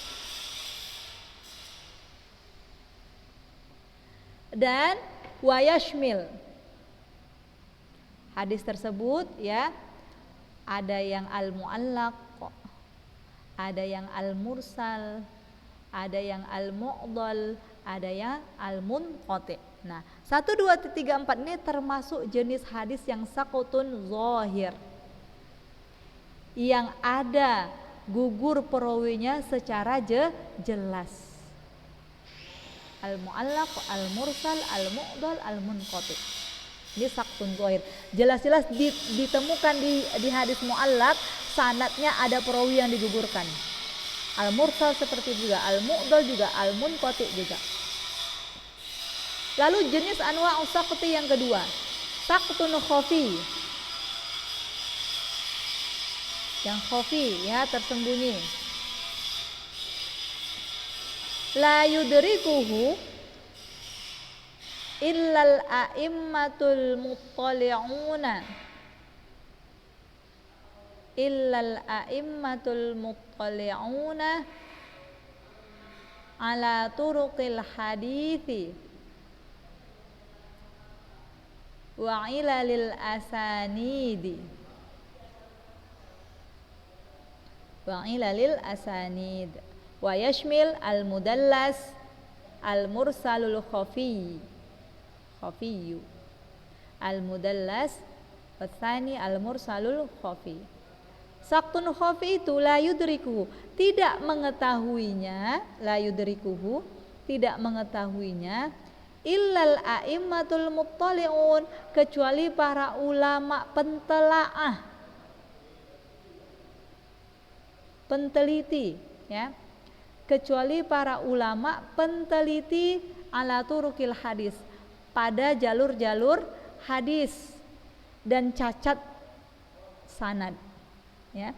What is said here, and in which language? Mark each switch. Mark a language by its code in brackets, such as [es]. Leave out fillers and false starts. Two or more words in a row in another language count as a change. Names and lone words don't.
[id] Dan wayashmil, hadis tersebut, ya, ada yang al-mu'allaq, ada yang al-mursal, ada yang al-mu'dal, ada yang al-munqati. Nah, 1, 2, 3, 4 ini termasuk jenis hadis yang [ar] سقوط ظاهر, [id] yang ada gugur perawinya secara jelas. [ar] المعلق، المرسل، المعضل، المنقطع. Ini سقط ظاهر. [id] Jelas-jelas ditemukan di hadis mu'allaq, sanadnya ada perawi yang digugurkan. Al-mursal seperti juga, al-mu'dal juga, al-munqati juga. Lalu jenis [ar] أنواع السقط [id] yang kedua, [ar] سقط خفي. [id] Yang khafi, ya, tersembunyi. [ar] لا يدركه إلا الأئمة المطلعون, على طرق الحديث وعلل الأسانيد ويشمل المدلس، المرسل الخفي، المدلس، والثاني المرسل الخفي. سقط خفي itu لا يدركه, [id] tidak mengetahuinya, [ar] إلا الأئمة المطلعون, [id] kecuali para ulama penteliti, ya, kecuali para ulama penteliti [ar] على طرق الحديث, [id] pada jalur-jalur hadis dan cacat sanad, ya.